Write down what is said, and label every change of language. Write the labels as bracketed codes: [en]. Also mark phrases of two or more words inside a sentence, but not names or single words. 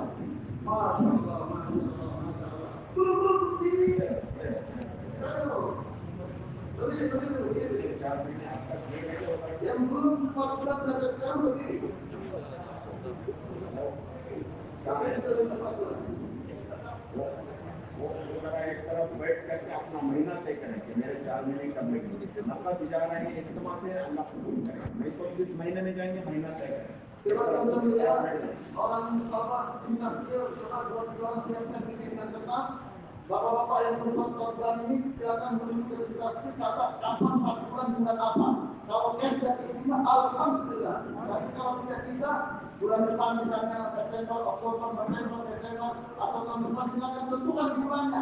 [ar] ما شاء الله، ما شاء الله، ما شاء الله. [id] Belum berdiri. Yang belum 4 bulan sampai sekarang berdiri. Sampai sudah 4 bulan. [hi] वो जरा एक तरफ बैठ करके अपना महीना तय करें कि मेरे 4 महीने कब लगेंगे। मक्का जा रहे हैं इज्तिमा से अल्लाह कबूल करे, नहीं तो इस महीने में जाएंगे महीना तय करें। [id] Teman-teman melihat orang Bapak Dinas Skill, coba 2-3 orang siapkan diri dengan kertas. Bapak-bapak yang belum 4 bulan ini silakan menunjukkan kertas ini kata kapan 4 bulan bulan apa. Kalau cash dari ini alhamdulillah. Tapi kalau tidak bisa bulan depan misalnya September, Oktober, November, Desember atau tahun depan silakan tentukan bulannya.